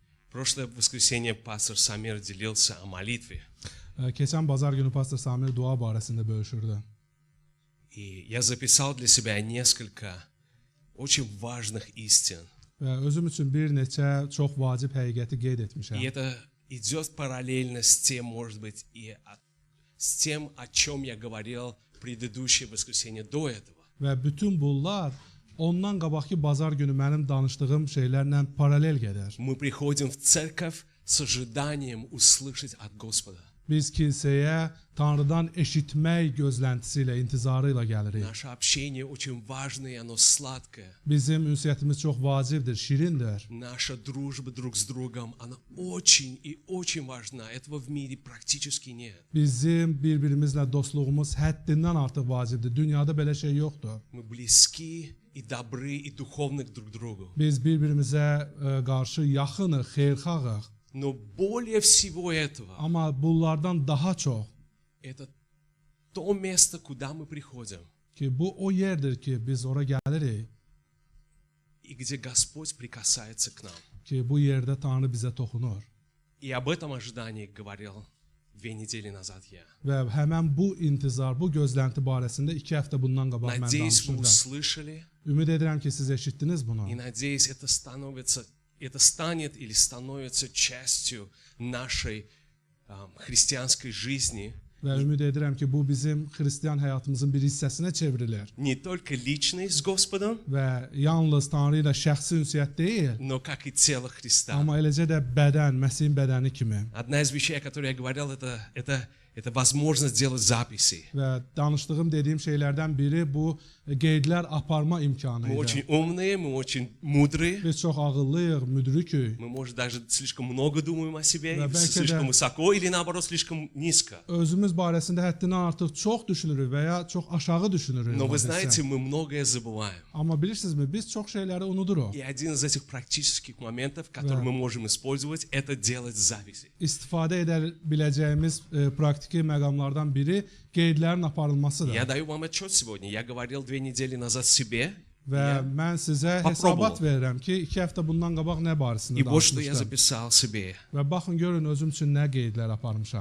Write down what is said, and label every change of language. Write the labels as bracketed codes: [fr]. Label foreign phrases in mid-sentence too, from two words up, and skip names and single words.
[ru] Прошлое воскресенье пастор Самир делился о молитве. [az] Keçən bazar günü pastor Samir dua barəsində bölüşürdü. [ru] И я записал для себя несколько очень важных истин. [az] Və özüm üçün bir neçə çox vacib həqiqəti qeyd [ru] И [az] etmişəm. [ru] это идет параллельно с тем, может быть, с тем, о чем я говорил в предыдущее воскресенье до этого. [az] Və bütün bunlar ondan qabaqki bazar günü mənim danışdığım şeylərlə paralel gedir. [ru] Мы приходим в церковь с ожиданием услышать от Господа. [az] Biz kilsəyə Tanrıdan eşitmək gözləntisi ilə, intizarı ilə gəlirik. [ru] Наше общение очень важное, и оно сладкое. [az] Bizim ünsiyyətimiz çox vacibdir, şirindir. [ru] Наша дружба друг с другом, она очень и очень важна. Этого в мире практически нет. [az] Bizim bir-birimizlə dostluğumuz həddindən artıq vacibdir. Dünyada belə şey yoxdur. [ru] Мы близки и добры, и духовны друг к другу. [az] Biz bir-birimizə qarşı yaxınıq, xeyirxahıq. [ru] Но более всего этого, [az] Amma bunlardan daha çox [ru] это то место, куда мы приходим, [az] ki bu o yerdir ki biz ora gəlirik, [ru] и где Господь прикасается к нам. [az] ki bu yerdə Tanrı bizə toxunur. [ru] И об этом ожидании говорил 2 недели назад я. [az] Və həmən bu intizar, bu gözlənti barəsində 2 həftə bundan qabaq mən [ru] Надеюсь, вы [az] danışırdım. [ru] услышали, [az] Ümid edirəm ki siz eşitdiniz bunu. [ru] и надеюсь, это станет или становится частью нашей христианской жизни, [az] Və ümid edirəm ki bu bizim xristian həyatımızın bir hissəsinə çevrilir. [ru] не только личной с Господом, [az] Və yalnız Tanrı ilə şəxsi ünsiyyət deyil, [ru] но как и тело Христа. [az] amma eləcə də bədən, Məsihin bədəni kimi. [ru] Одна из вещей, о которой я говорил, это возможность делать записи. [az] Və danışdığım, dediyim şeylərdən biri bu qeydlər aparma imkanı [ru] Мы [az] idi. [ru] очень умные, мы очень mудрые, [az] Biz çox ağıllıyıq, müdrikük. [ru] мы, может, даже слишком много думаем о себе, Да, и [az] belki [ru] слишком [az] de- [ru] высоко, или наоборот, слишком низко. [az] Özümüz barəsində həddindən artıq çox düşünürük və ya çox aşağı düşünürük. [ru] Но вы [az] ola bilsə. [ru] знаете, мы многое забываем. [az] Amma bilirsinizmi, biz çox şeyləri unuduruq. [ru] И один из этих практических моментов, который мы можем использовать, это делать записи. [az] İstifadə edə biləcəyimiz praktiki məqamlardan biri qeydlərin aparılmasıdır. [ru] Я даю вам отчет сегодня. Я говорил 2 недели назад себе, [az] Və mən sizə hesabat verirəm ki, 2 həftə bundan qabaq nə barəsində [ru] и вот что я [az] danışmışdım. [ru] записал себе [az] Və baxın, görün özüm üçün nə qeydlər aparmışam.